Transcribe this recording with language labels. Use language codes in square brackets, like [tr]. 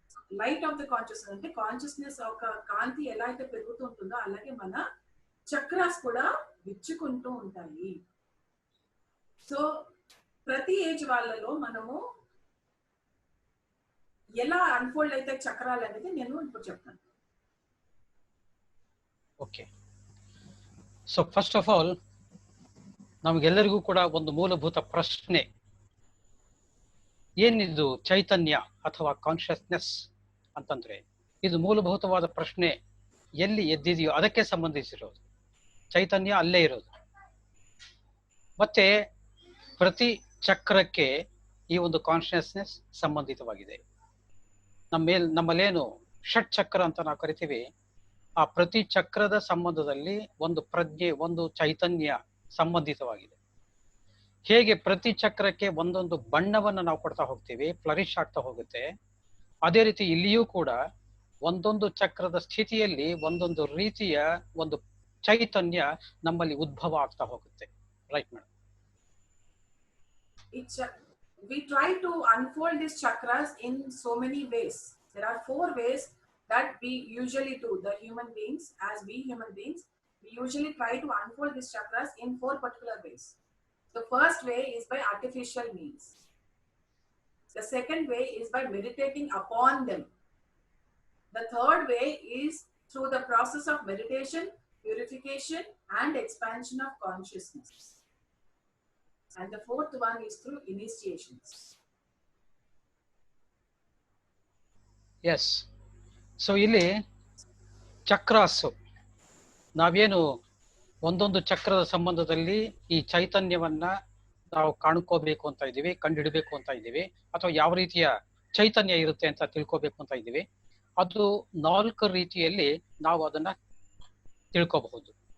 [en] light of the consciousness [te] అంటే consciousness ఒక కాంతి ఎలా అయితే పెరుగుతూ ఉంటుందో అలాగే మన చక్రాస్ కూడా విచ్చుకుంటూ ఉంటాయి. సో ప్రతి ఏజ్ వాళ్ళలో మనము ఎలా అన్ఫోల్డ్ అయితే చక్రాలు అనేది నేను ఇప్పుడు చెప్తాను. [en] Okay. So first of all [kn] ನಮಗೆಲ್ಲರಿಗೂ ಕೂಡ ಒಂದು ಮೂಲಭೂತ ಪ್ರಶ್ನೆ, ಏನಿದು ಚೈತನ್ಯ ಅಥವಾ ಕಾನ್ಷಿಯಸ್ನೆಸ್ ಅಂತಂದ್ರೆ, ಇದು ಮೂಲಭೂತವಾದ ಪ್ರಶ್ನೆ ಎಲ್ಲಿ ಎದ್ದಿದೆಯೋ ಅದಕ್ಕೆ ಸಂಬಂಧಿಸಿರೋದು. ಚೈತನ್ಯ ಅಲ್ಲೇ ಇರೋದು. ಮತ್ತೆ ಪ್ರತಿ ಚಕ್ರಕ್ಕೆ ಈ ಒಂದು ಕಾನ್ಷಿಯಸ್ನೆಸ್ ಸಂಬಂಧಿತವಾಗಿದೆ. ನಮ್ಮಲ್ಲೇನು ಷಟ್ ಚಕ್ರ ಅಂತ ನಾವು ಕರಿತೀವಿ, ಆ ಪ್ರತಿ ಚಕ್ರದ ಸಂಬಂಧದಲ್ಲಿ ಒಂದು ಪ್ರಜ್ಞೆ, ಒಂದು ಚೈತನ್ಯ ಸಂಬಂಧಿತವಾಗಿದೆ. ಹೇಗೆ ಪ್ರತಿ ಚಕ್ರಕ್ಕೆ ಒಂದೊಂದು ಬಣ್ಣವನ್ನು ನಾವು ಕೊಡ್ತಾ ಹೋಗ್ತೀವಿ, ಫ್ಲರಿಶ್ ಆಗ್ತಾ ಹೋಗುತ್ತೆ, ಅದೇ ರೀತಿ ಇಲ್ಲಿಯೂ ಕೂಡ ಒಂದೊಂದು ಚಕ್ರದ ಸ್ಥಿತಿಯಲ್ಲಿ ಒಂದೊಂದು ರೀತಿಯ ಒಂದು ಚೈತನ್ಯ ನಮ್ಮಲ್ಲಿ ಉದ್ಭವ ಆಗ್ತಾ ಹೋಗುತ್ತೆ. [en] Right madam? We try to unfold these chakras in so many ways. There are 4 ways that we usually do. The human beings, as we human beings, we usually try to unfold these chakras in 4 particular ways. The first way is by artificial means. The second way is by meditating upon them. The third way is through the process of meditation, purification, and expansion of consciousness. And the fourth one is through initiations. Yes. [kn] So ಇಲ್ಲಿ ಚಕ್ರಾಸು, ನಾವೇನು ಒಂದೊಂದು ಚಕ್ರದ ಸಂಬಂಧದಲ್ಲಿ ಈ ಚೈತನ್ಯವನ್ನ ನಾವು ಕಾಣ್ಕೋಬೇಕು ಅಂತ ಇದ್ದೀವಿ, ಕಂಡುಹಿಡಬೇಕು ಅಂತ ಇದ್ದೀವಿ, ಅಥವಾ ಯಾವ ರೀತಿಯ ಚೈತನ್ಯ ಇರುತ್ತೆ ಅಂತ ತಿಳ್ಕೋಬೇಕು ಅಂತ ಇದ್ದೀವಿ, ಅದು 4 ರೀತಿಯಲ್ಲಿ ನಾವು ಅದನ್ನ ತಿಳ್ಕೋಬಹುದು.